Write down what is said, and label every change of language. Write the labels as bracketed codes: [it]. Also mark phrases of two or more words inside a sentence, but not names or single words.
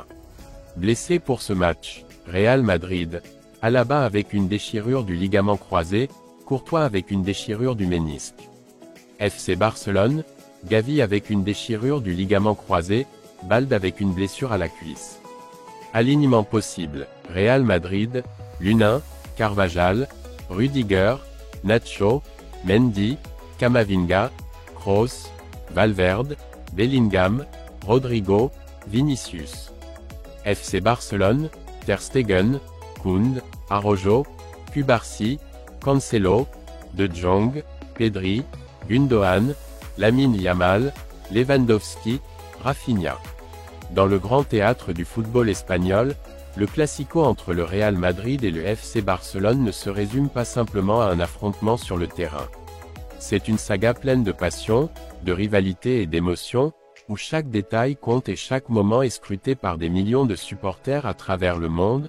[fr] Blessé pour ce match, Real Madrid, Alaba avec une déchirure du ligament croisé, Courtois avec une déchirure du ménisque. FC Barcelone, Gavi avec une déchirure du ligament croisé, Balde avec une blessure à la cuisse. Alignement possible, Real Madrid, Lunin, Carvajal, Rudiger, Nacho, Mendy, Camavinga, Kroos, Valverde, Bellingham, Rodrigo, Vinicius. FC Barcelone, Ter Stegen, Kound, Araujo, Cubarsí, Cancelo, De Jong, Pedri, Gundogan, Lamine Yamal, Lewandowski, Rafinha. Dans le grand théâtre du football espagnol, le classico entre le Real Madrid et le FC Barcelone ne se résume pas simplement à un affrontement sur le terrain. C'est une saga pleine de passion, de rivalité et d'émotion, où chaque détail compte et chaque moment est scruté par des millions de supporters à travers le monde.